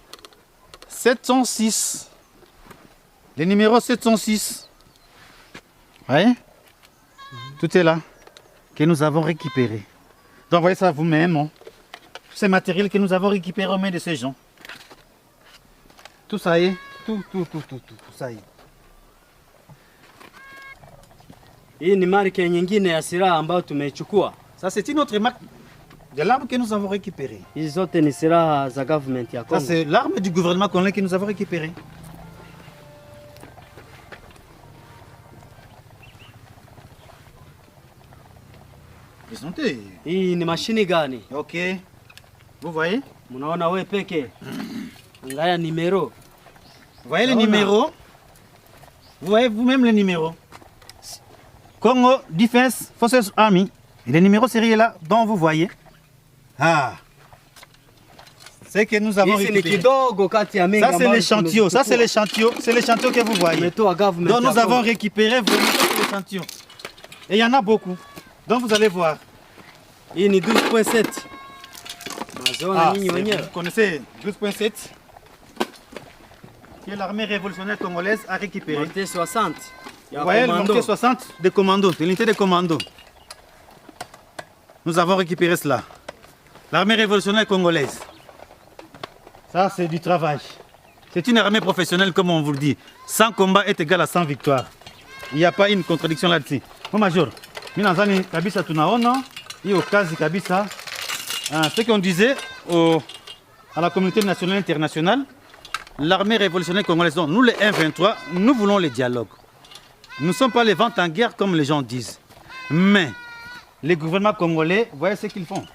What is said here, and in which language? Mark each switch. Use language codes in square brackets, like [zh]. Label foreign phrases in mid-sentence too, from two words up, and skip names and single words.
[fr] 706. Le numéro 706. Voyez? Tout est là. Que nous avons récupéré. Donc voyez ça vous-même. Hein. Tous ces matériels que nous avons récupérés aux mains de ces gens. Tout ça y est. Tout ça y est. [sw] Hii ni marke nyingine ya silaha ambayo tumeichukua. [fr] Ça c'est une autre marque de l'arme que nous avons récupérée. [sw] Hizi zote ni silaha za government ya [fr] Ça [sw] Kongo. [fr] c'est l'arme du gouvernement congolais que nous avons récupérée. Présentez. [sw] Hii ni mashini gani? [fr] Ok. Vous voyez? [sw] Mnaona we peke. Angalia numero. [fr] Vous voyez le numéro? Vous voyez vous-même le numéro? Congo Defense Forces Army. Et le numéro sérieux là, dont vous voyez. Ah. C'est que nous avons [sw] Hizi ni [fr] récupéré. [sw] kidogo kati ya mingi [fr] Ça c'est [sw] ambazo [fr] l'échantillon. Ça c'est [sw] tumezichukua. [fr] l'échantillon. C'est l'échantillon que vous voyez. [sw] Tumetoa government [fr] Donc [sw] ya [fr] nous avons [sw] Kongo. [fr] récupéré vraiment l'échantillon. Et il y en a beaucoup. Donc vous allez voir. [sw] Hii ni 12.7. Maziona nyinyi wenyewe. [fr] Vous connaissez 12.7 que l'armée révolutionnaire congolaise a récupéré. Mortier 60. Vous [sw] Ya [fr] voyez le [sw] commando. [fr] mortier 60 de commando, de l'unité de commando. Nous avons récupéré cela. L'armée révolutionnaire congolaise. Ça, c'est du travail. C'est une armée professionnelle, comme on vous le dit. 100 combats est égal à 100 victoires. Il n'y a pas une contradiction là-dessus. Mon major, [sw] minazani kabisa tunaona, hiyo kazi kabisa. [fr] Ce qu'on disait à la communauté nationale et internationale, l'armée révolutionnaire congolaise, donc nous les M23, nous voulons le dialogue. Nous ne sommes pas les ventes en guerre comme les gens disent. Mais les gouvernements congolais, voyez ce qu'ils font.